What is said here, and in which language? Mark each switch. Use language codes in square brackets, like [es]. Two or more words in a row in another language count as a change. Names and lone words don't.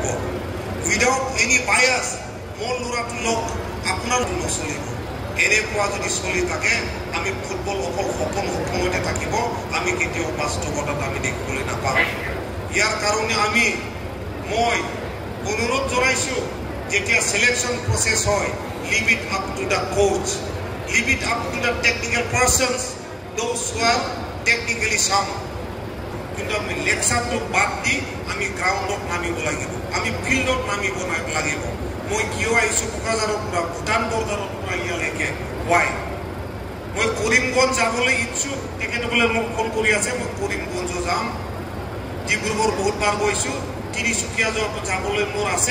[en] without any bias [as] মোৰ ল'ৰাটোক আপোনাৰ নচলিব। এনেকুৱা যদি চলি থাকে আমি ফুটবল অকল সপোনতে থাকিব, আমি কেতিয়াও বাস্তৱতাত আমি দেখিবলৈ নাপাওঁ। ইয়াৰ কাৰণে মই অনুৰোধ জনাইছোঁ, যেতিয়া [en] selection process [as] হয়, [en] leave it up to the coach, leave it up to the technical persons, those who are technically sound. [as] কিন্তু আমি লেকচাৰটো বাদ দি আমি গ্ৰাউণ্ডত নামিব লাগিব, আমি ফিল্ডত নামিব লাগিব। মই কিয় আহিছোঁ কোকৰাঝাৰৰ পৰা, ভূটান বৰ্ডাৰৰ পৰা ইয়ালৈকে? হোৱাই মই কৰিমগঞ্জ যাবলৈ ইচ্ছুক। তেখেতসকলে মোক ফোন কৰি আছে, মই কৰিমগঞ্জ যাম। ডিব্ৰুগড় বহুতবাৰ গৈছোঁ, তিনিচুকীয়া যাবলৈ মোৰ আছে।